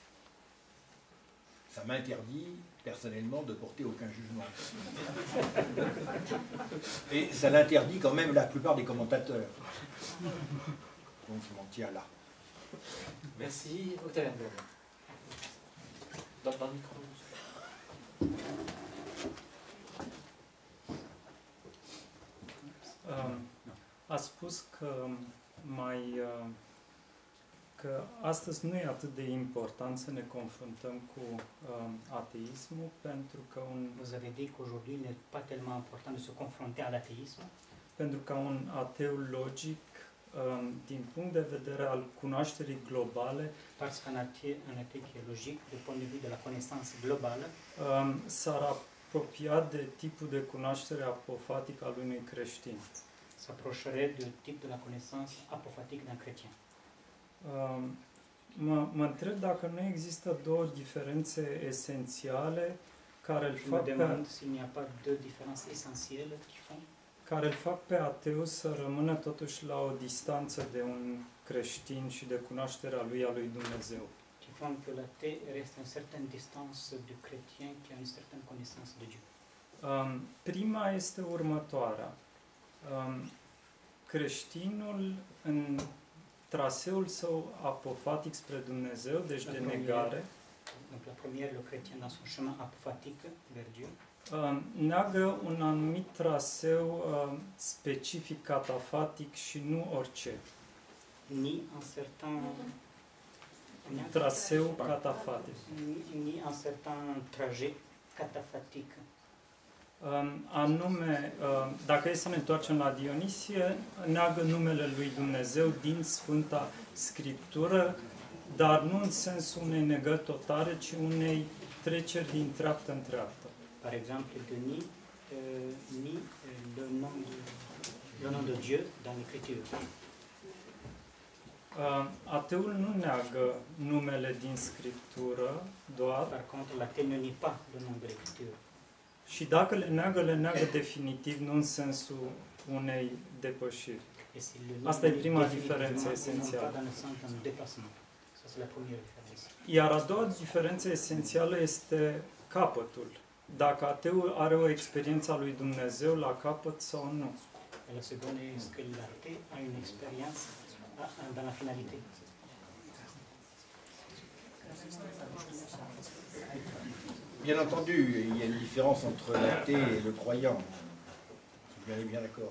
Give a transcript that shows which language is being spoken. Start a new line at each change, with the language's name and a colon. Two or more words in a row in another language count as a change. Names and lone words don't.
French: Ça m'interdit personnellement de porter aucun jugement. Et ça l'interdit quand même la plupart des commentateurs. Donc je m'en tiens là. Merci. Octavien. Dans le micro.
Romanian: A spus că astăzi nu e atât de important să ne confruntăm cu ateismul, pentru că
French: Vous avez dit qu'aujourd'hui, il n'est pas tellement important de se confronter à l'athéisme,
Romanian: pentru că un ateu logic, din punct de vedere al cunoașterii globale,
French: parce qu'un athée qui est logique, du point de vue de la connaissance globale,
Romanian: s-ar apropia de tipul de cunoaștere apofatică al unui creștin.
French: s'approcherait du type de la connaissance apophatique d'un chrétien.
Romanian: Mă întreb dacă nu există două diferențe esențiale care îl
French: Je me
Romanian: fac
French: demande s'il n'y a pas deux différences essentielles qui font
Romanian: care îl fac pe ateu să rămână totuși la o distanță de un creștin și de cunoașterea lui, a lui Dumnezeu.
French: qui font que l'athée reste à une certaine distance du chrétien qui a une certaine connaissance de Dieu.
Romanian: Prima este următoarea. Creștinul în traseul său apofatic spre Dumnezeu, deci de negare,
French: Donc la première, le chrétien dans son chemin apophatique vers Dieu,
Romanian: neagă un anumit traseu specific catafatic și nu orice.
French: ni un certain
Romanian: Traseu catafatic.
French: ni un certain trajet cataphatique.
Romanian: Anume, dacă e să ne întoarcem la Dionisie, neagă numele lui Dumnezeu din Sfânta Scriptură, dar nu în sensul unei negări totale, ci unei treceri din treaptă în treaptă.
French: Par exemple, Denis nie le nom de Dieu dans l'Écriture.
Romanian: Ateul nu neagă numele din Scriptură doar,
French: Par contre, l'athée ne nie pas le nom de l'Écriture.
Romanian: și dacă le neagă definitiv, nu în sensul unei depășiri.
French: Et s'il le nie,
Romanian: Asta e prima
French: définitivement,
Romanian: diferență
French: non
Romanian: esențială.
French: pas dans le sens d'un déplacement. Ça, c'est la première différence.
Romanian: Iar a doua diferență esențială este capătul. Dacă ateul are o experiență a lui Dumnezeu la capăt sau nu.
French: Et la seconde est que l'athée a une expérience dans la finalité. Bien entendu, il y a une différence entre l'athée et le croyant. Je suis bien d'accord.